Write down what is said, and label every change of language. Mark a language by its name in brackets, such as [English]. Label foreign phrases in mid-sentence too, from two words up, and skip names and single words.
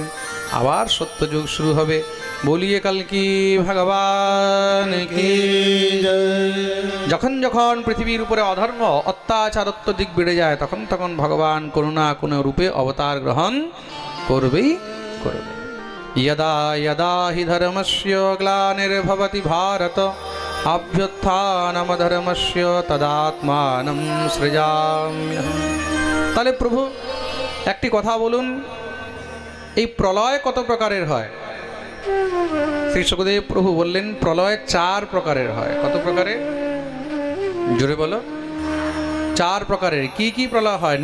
[Bangla] আবার সত্যযুগ শুরু হবে। [Hindi] बोलिए कल्कि भगवान की जय। [Bangla] যখন যখন পৃথিবীর উপরে অধর্ম অত্যাচার অত্যধিক বেড়ে যায়, তখন তখন ভগবান কোনো না কোনো রূপে অবতার গ্রহণ করবেই করবে। [Sanskrit] यदा यदा हि धर्मस्य ग्लानिर्भवति भारत अभ्युत्थानमधर्मस्य तदात्मानं सृजाम्यहम्। [Bangla] তাহলে প্রভু একটি কথা বলুন, এই প্রলয় কত প্রকারের হয়? শ্রী শুকদেব প্রভু বললেন প্রলয় 4 প্রকারের হয়। কত প্রকারের? জোরে বলো। 4 প্রকারের। কি কি প্রলয় হয়?